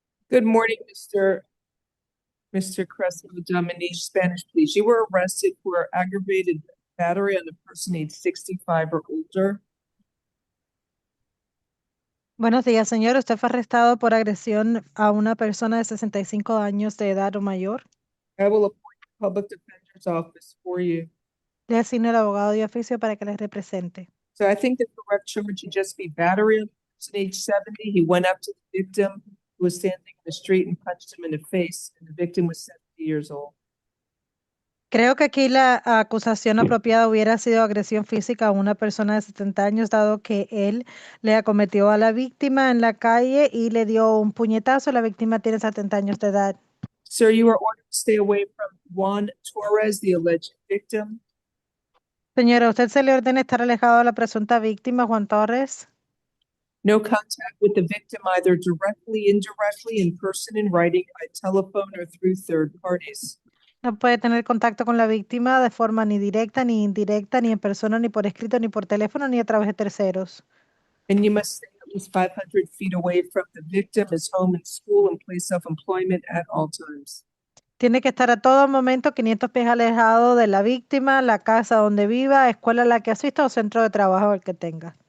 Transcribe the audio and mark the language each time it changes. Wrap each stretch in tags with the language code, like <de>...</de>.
<en>Good morning, Mr. Crescent Dominique, Spanish, please. You were arrested for aggravated battery on a person aged 65 or older.</en> <es>Buenos días, señor. Usted fue arrestado por agresión a una persona de 65 años de edad o mayor.</es> <en>I will appoint the public defender's office for you.</en> <es>Le asigno el abogado de oficio para que les represente.</es> <en>So I think the correct charge should just be battery on a person age 70. He went up to the victim who was standing in the street and punched him in the face, and the victim was 70 years old.</en> <es>Creo que aquí la acusación apropiada hubiera sido agresión física a una persona de 70 años, dado que él le acometió a la víctima en la calle y le dio un puñetazo. La víctima tiene 70 años de edad.</es> <en>Sir, you are ordered to stay away from Juan Torres, the alleged victim.</en> <es>Señora, ¿usted se le ordena estar alejado de la presunta víctima, Juan Torres?</es> <en>No contact with the victim either directly, indirectly, in person, in writing, by telephone, or through third parties.</en> <es>No puede tener contacto con la víctima de forma ni directa, ni indirecta, ni en persona, ni por escrito, ni por teléfono, ni a través de terceros.</es> <en>And you must stay at least 500 feet away from the victim, his home and school and place of employment at all times.</en> <es>Tiene que estar a todo momento 500 pies alejado de la víctima, la casa donde viva, escuela a la que asista o centro de trabajo el que tenga.</es>